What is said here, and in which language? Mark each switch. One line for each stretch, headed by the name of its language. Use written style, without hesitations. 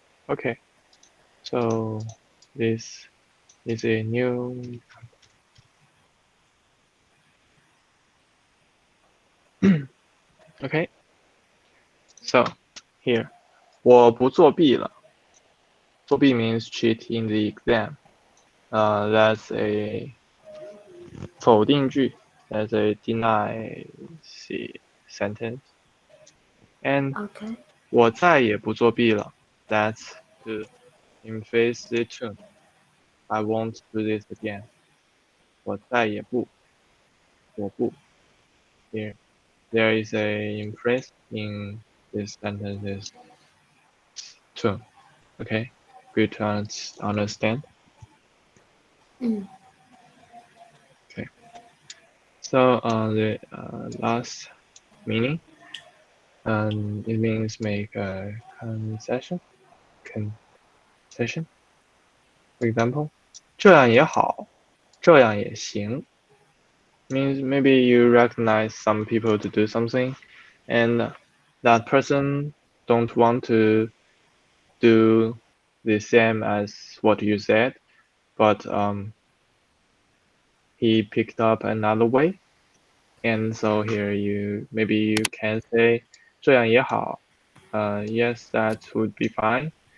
English: Okay, so this is a new okay. So here
Chinese: 我不作弊了。
English: 作弊 means cheat in the exam. That's a 否定句. That's a deny sentence. And Okay.
Chinese: 我再也不作弊了.
English: That's to emphasize the tone. I won't do this again.
Chinese: 我再也不，我不.
English: Here, there is a emphasis in this sentence's tone. Okay, good to understand. Mm. Okay, so the last meaning, it means make a concession. Concession. For example,
Chinese: 这样也好，这样也行.
English: Means maybe you recognize some people to do something, and that person don't want to do the same as what you said, but he picked up another way, and so here maybe you can say
Chinese: 这样也好,
English: yes, that would be fine.